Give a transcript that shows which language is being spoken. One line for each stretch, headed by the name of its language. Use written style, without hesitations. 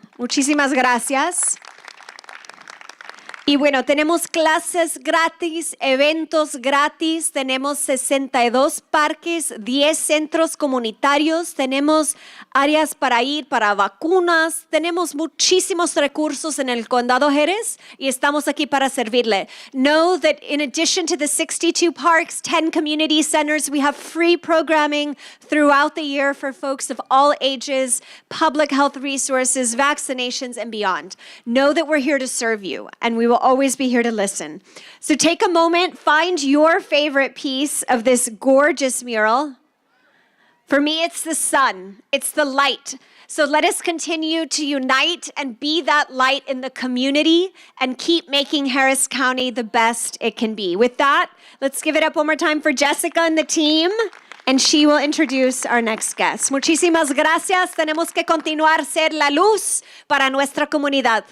Spanish: Muchísimas gracias. Y bueno, tenemos clases gratis, eventos gratis, tenemos 62 parques, 10 centros comunitarios, tenemos áreas para ir para vacunas, tenemos muchísimos recursos en el Condado Jerez y estamos aquí para servirle.
English: Know that in addition to the 62 parks, 10 community centers, we have free programming throughout the year for folks of all ages, public health resources, vaccinations, and beyond. Know that we're here to serve you, and we will always be here to listen. So take a moment, find your favorite piece of this gorgeous mural. For me, it's the sun. It's the light. So let us continue to unite and be that light in the community and keep making Harris County the best it can be. With that, let's give it up one more time for Jessica and the team, and she will introduce our next guest.
Spanish: Muchísimas gracias. Tenemos que continuar a ser la luz para nuestra comunidad.